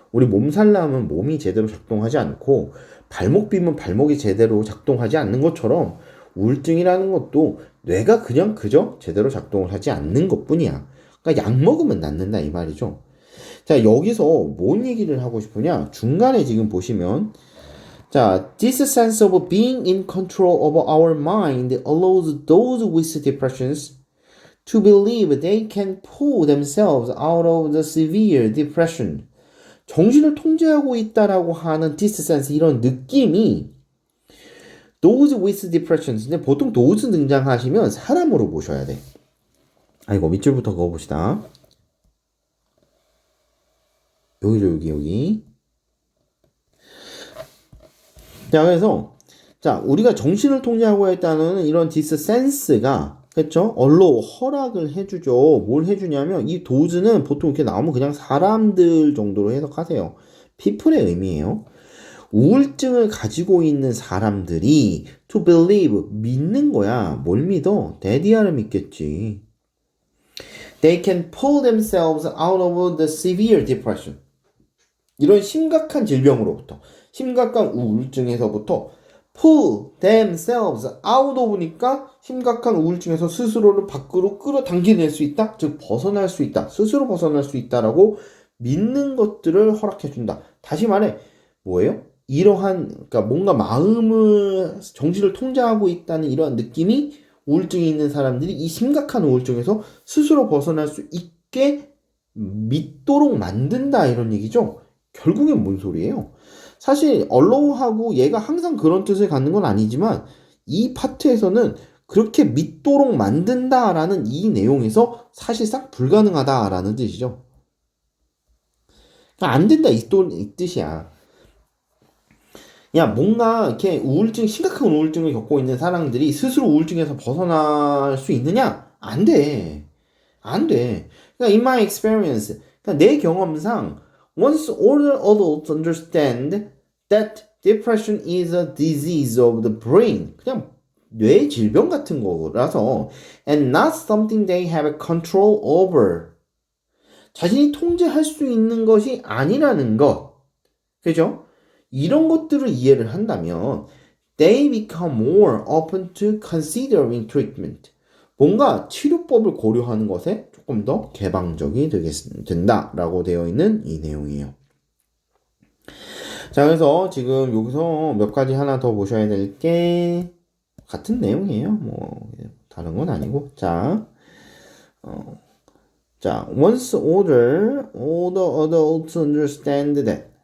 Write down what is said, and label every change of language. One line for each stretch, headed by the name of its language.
Korean: 우리 몸살나면 몸이 제대로 작동하지 않고 발목 비면 발목이 제대로 작동하지 않는 것처럼 우울증이라는 것도 뇌가 그저 제대로 작동을 하지 않는 것뿐이야. 그러니까 약 먹으면 낫는다 이 말이죠. 자, 여기서 뭔 얘기를 하고 싶으냐? 중간에 지금 보시면
English: 자, this sense of being in control of our mind allows those with depressions to believe they can pull themselves out of the severe depression.
Korean: 정신을 통제하고 있다라고 하는
English: this sense
Korean: 이런 느낌이
English: those with depressions.
Korean: 근데 보통 those 등장하시면 사람으로 보셔야 돼. 아이고 밑줄부터 그어봅시다. 여기. 자, 그래서 자, 우리가 정신을 통제하고 있다는 이런
English: this sense
Korean: 가 그렇죠? 언로 허락을 해주죠. 뭘 해주냐면 이 도즈는 보통 이렇게 나오면 그냥 사람들 정도로 해석하세요. people의 의미예요. 우울증을 가지고 있는 사람들이
English: to believe
Korean: 믿는 거야. 뭘 믿어? 데디아를 믿겠지.
English: They can pull themselves out of the severe depression.
Korean: 이런 심각한 질병으로부터, 심각한 우울증에서부터
English: pull themselves out of
Korean: 니까 심각한 우울증에서 스스로를 밖으로 끌어당겨낼 수 있다. 즉 벗어날 수 있다. 스스로 벗어날 수 있다라고 믿는 것들을 허락해준다. 다시 말해 뭐예요? 이러한 그러니까 뭔가 마음을 정신을 통제하고 있다는 이러한 느낌이 우울증이 있는 사람들이 이 심각한 우울증에서 스스로 벗어날 수 있게 믿도록 만든다 이런 얘기죠. 결국엔 뭔 소리예요? 사실 allow하고 얘가 항상 그런 뜻을 갖는 건 아니지만 이 파트에서는 그렇게 믿도록 만든다라는 이 내용에서 사실상 불가능하다라는 뜻이죠. 그러니까 안 된다 이 뜻이야. 야, 뭔가 이렇게 심각한 우울증을 겪고 있는 사람들이 스스로 우울증에서 벗어날 수 있느냐? 안 돼. 안 돼.
English: 그러니까 in my experience,
Korean: 그러니까 내 경험상
English: once older adults understand that depression is a disease of the brain,
Korean: 그냥 뇌 질병 같은 거라서
English: and not something they have control over,
Korean: 자신이 통제할 수 있는 것이 아니라는 것, 그죠? 이런 것들을 이해를 한다면
English: they become more open to considering treatment.
Korean: 뭔가 치료법을 고려하는 것에 조금 더 개방적이 된다라고 되어 있는 이 내용이에요. 자, 그래서 지금 여기서 몇 가지 하나 더 보셔야 될 게 같은 내용이에요. 뭐 다른 건 아니고.
English: 자, once older adults understand that.